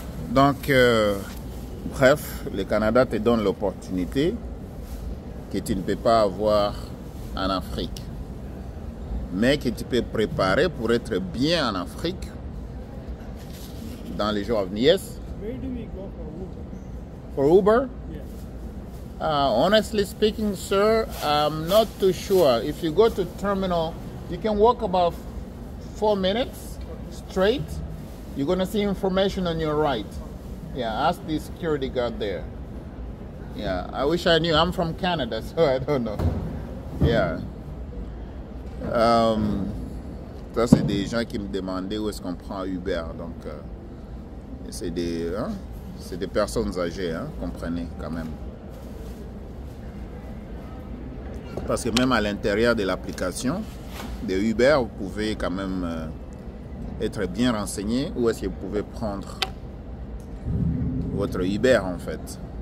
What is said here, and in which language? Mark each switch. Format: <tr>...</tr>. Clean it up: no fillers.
<fr>Donc, bref, le Canada te donne l'opportunité que tu ne peux pas avoir en Afrique, mais que tu peux préparer pour être bien en Afrique dans les jours à venir.</fr> <en>Yes? Where do we go for Uber? For Uber? Yeah. Honestly speaking, sir, I'm not too sure. If you go to terminal, you can walk about 4 minutes straight. You're going to see information on your right. Yeah, ask the security guard there. Yeah, I wish I knew. I'm from Canada, so I don't know. Yeah.</en> <fr>Ça, c'est des gens qui me demandaient où est-ce qu'on prend Uber. Donc, c'est des personnes âgées, hein, comprenez quand même. Parce que même à l'intérieur de l'application de Uber, vous pouvez quand même être bien renseigné où est-ce que vous pouvez prendre votre Uber en fait.</fr>